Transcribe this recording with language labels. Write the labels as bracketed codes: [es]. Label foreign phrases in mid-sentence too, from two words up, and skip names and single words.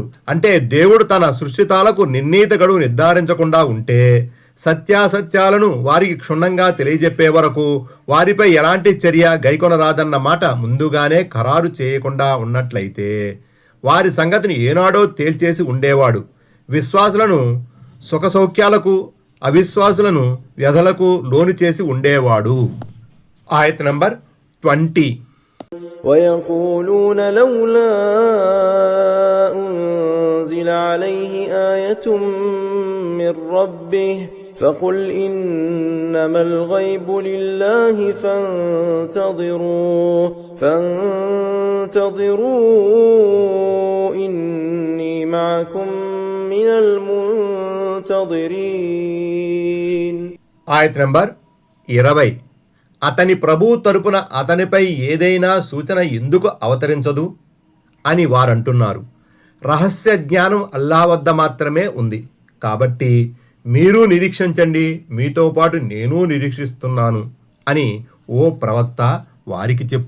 [te] అంటే దేవుడు తన సృష్టితాలకు నిర్ణీత గడువు నిర్ధారించకుండా ఉంటే సత్యాసత్యాలను వారికి క్షుణ్ణంగా తెలియజెప్పే వరకు వారిపై ఎలాంటి చర్య గైకొనరాదన్న మాట ముందుగానే ఖరారు చేయకుండా ఉన్నట్లయితే వారి సంగతిని ఏనాడో తేల్చేసి ఉండేవాడు. విశ్వాసులను సుఖసౌఖ్యాలకు, అవిశ్వాసులను వ్యధలకు లోను చేసి ఉండేవాడు. ఆయత్ నంబర్ 20. [ar] ويقولون لولا أنزل عليه آية من ربه فقل إنما الغيب لله فانتظروا إني معكم من المنتظرين. [te] ఆయత్ నంబర్ 20. అతని ప్రభువు తరపున అతనిపై ఏదైనా సూచన ఎందుకు అవతరించదు అని వారంటున్నారు. రహస్య జ్ఞానం అల్లా వద్ద మాత్రమే ఉంది. కాబట్టి మీరు నిరీక్షించండి, మీతో పాటు నేను నిరీక్షిస్తున్నాను అని ఓ ప్రవక్త వారికి చెప్పు.